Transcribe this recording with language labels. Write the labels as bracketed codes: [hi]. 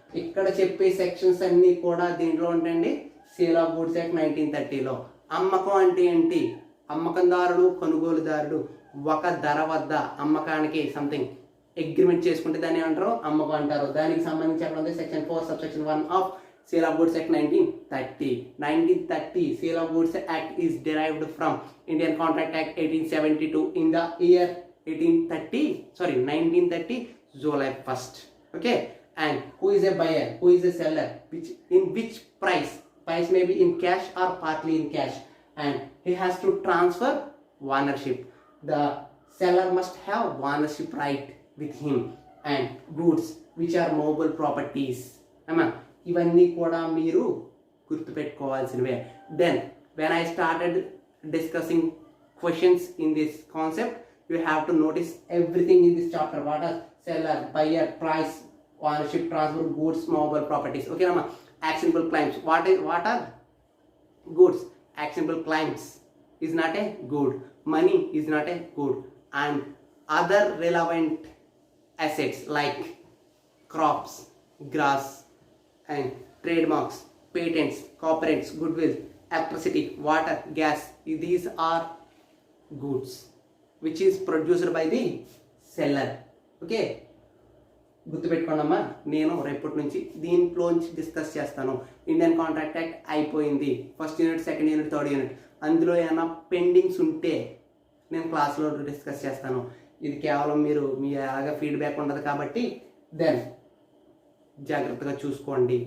[te] ఇక్కడ చెప్పే సెక్షన్స్ అన్నీ కూడా దీంట్లో ఉంటాయండి. Sale of goods act 1930లో. అమ్మకం అంటే ఏంటి? అమ్మకందారుడు, కొనుగోలుదారుడు ఒక ధర వద్ద అమ్మకానికి సంథింగ్ అగ్రిమెంట్ చేసుకుంటే దాన్ని ఏమంటారు? అమ్మకం అంటారు. దానికి సంబంధించి ఎక్కడ ఉంది? [en] Section 4 subsection 1 of sale of goods act 1930. Sale of goods act is derived from Indian Contract Act 1872 in the year 1930 July 1st. Okay, and who is a buyer, who is a seller, which price may be in cash or partly in cash, and he has to transfer ownership. The seller must have ownership right with him, and goods which are movable properties. [te] ఇవన్నీ కూడా మీరు గుర్తుపెట్టుకోవాల్సినవే. Then [en] when I started discussing questions in this concept, you have to notice everything in this chapter. What are seller, buyer, price, ownership, transfer, goods, movable properties. [te] Okay nama? [en] Actionable claims. What are goods? Actionable claims is not a good. Money is not a good. And other relevant assets like crops, grass, and trademarks, patents, copyrights, goodwill, electricity, water, gas, these are goods which is produced by the seller. Okay, [te] గుర్తుపెట్టుకోండమ్మా, నేను రేపటి నుంచి దీంట్లోంచి discuss చేస్తాను. Indian contract act అయిపోయింది, first unit, second unit, third unit. అందులో ఏమైనా pendings ఉంటే నేను క్లాస్లో డిస్కస్ చేస్తాను. ఇది కేవలం మీ అలాగా ఫీడ్బ్యాక్ ఉండదు కాబట్టి దెన్ జాగ్రత్తగా చూసుకోండి.